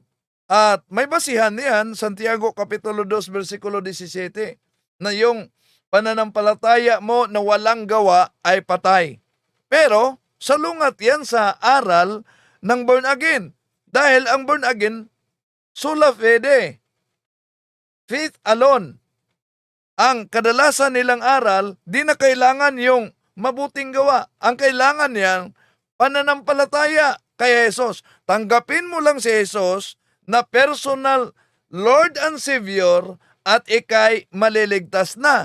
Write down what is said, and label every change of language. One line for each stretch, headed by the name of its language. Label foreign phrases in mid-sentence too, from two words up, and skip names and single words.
Filipino: At may basihan niyan, Santiago Kapitulo 2, versikulo 17, na yung pananampalataya mo na walang gawa ay patay. Pero, salungat yan sa aral ng
English: born again.
Filipino: Dahil ang
English: born again,
Latin: sola fide.
English: Faith alone.
Filipino: Ang kadalasan nilang aral, di na kailangan yung mabuting gawa. Ang kailangan niyan, pananampalataya kay Jesus. Tanggapin mo lang si Jesus na
English: personal Lord and Savior
Filipino: at ikay maliligtas na.